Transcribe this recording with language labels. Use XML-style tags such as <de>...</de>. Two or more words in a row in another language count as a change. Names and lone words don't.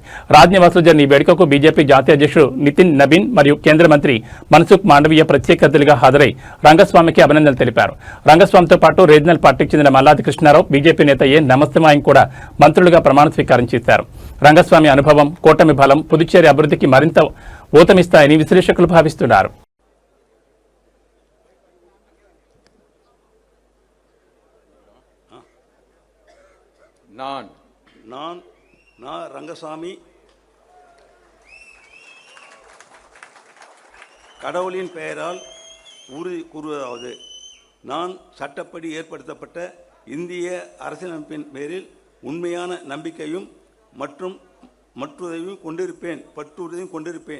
<te>రాజ్నివాసంలో జరిగిన ఈ వేడుకకు బీజేపీ జాతీయ అధ్యక్షుడు నితిన్ నబీన్ మరియు కేంద్ర మంత్రి మన్సుఖ్ మాండవీయ ప్రత్యేక అతిథులుగా హాజరై రంగస్వామికి అభినందనలు తెలిపారు. రంగస్వామితో పాటు రీజనల్ పార్టీకి చెందిన మల్లాది కృష్ణారావు, బీజేపీ నేత ఏ నమస్తమాయం కూడా మంత్రులుగా ప్రమాణ స్వీకారం చేశారు. రంగస్వామి అనుభవం, కూటమి బలం పుదుచ్చేరి అభివృద్ధికి మరింత ఊతమిస్తాయని విశ్లేషకులు భావిస్తున్నారు.</te> <ta>நான் ரங்கசாமி கடவுளின் பெயரால் உறுதி கூறுவதாவது, நான் சட்டப்படி ஏற்படுத்தப்பட்ட இந்திய அரசியலமைப்பின் பேரில் உண்மையான நம்பிக்கையும் மற்றுதையும் கொண்டிருப்பேன்.</ta>